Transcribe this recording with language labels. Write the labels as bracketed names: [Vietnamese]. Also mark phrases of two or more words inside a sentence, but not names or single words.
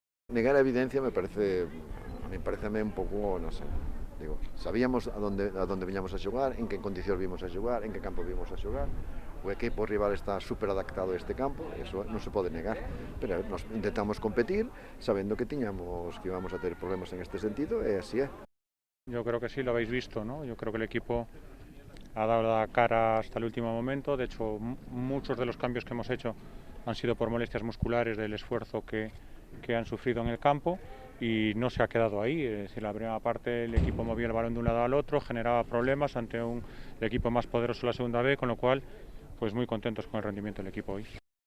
[Galician] Negar evidencia me parece, a mí pareceme un pouco, non sei, digo, sabíamos a donde viñamos a xogar, en que condicións vimos a xogar, en que campo vimos a xogar, o equipo rival está super adaptado a este campo, eso non se pode negar, pero nos intentamos competir sabendo que íbamos a ter problemas en este sentido, e así é. [Spanish] Yo creo que sí, lo habéis visto, ¿no? Yo creo que el equipo ha dado la cara hasta el último momento. De hecho, muchos de los cambios que hemos hecho han sido por molestias musculares del esfuerzo que han sufrido en el campo y no se ha quedado ahí. Es decir, la primera parte el equipo movía el balón de un lado al otro, generaba problemas ante un equipo más poderoso en la segunda B, con lo cual, pues muy contentos con el rendimiento del equipo hoy.